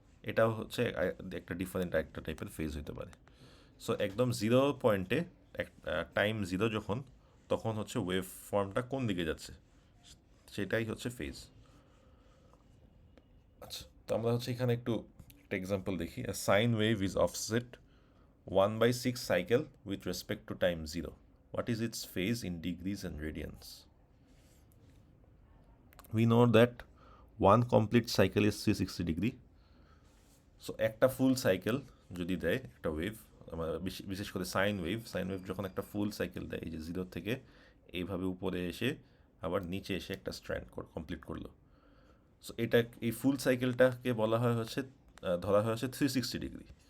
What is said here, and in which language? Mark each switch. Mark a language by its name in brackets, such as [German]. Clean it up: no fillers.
[Bangla] এটাও হচ্ছে একটা ডিফারেন্ট একটা টাইপের ফেজ হইতে পারে। সো একদম জিরো পয়েন্টে টাইম জিরো যখন, তখন হচ্ছে ওয়েভ ফর্মটা কোন দিকে যাচ্ছে সেটাই হচ্ছে ফেজ। আচ্ছা, তো আমরা হচ্ছে এখানে একটু একটা এক্সাম্পল দেখি। [English] Sine wave is offset 1/6 cycle with respect to time 0. What is its phase in degrees and radians? We know that one complete cycle is 360 degree. [Bangla] So একটা ফুল সাইকেল যদি দেয় একটা ওয়েভ, বিশেষ করে সাইন ওয়েভ যখন একটা full cycle দেয়, এই যে জিরো থেকে এইভাবে উপরে এসে আবার নিচে এসে একটা স্ট্র্যান্ড কমপ্লিট করলো। সো এটা, এই ফুল সাইকেলটাকে বলা হয় হচ্ছে, ধরা হয় হচ্ছে 360 ডিগ্রি।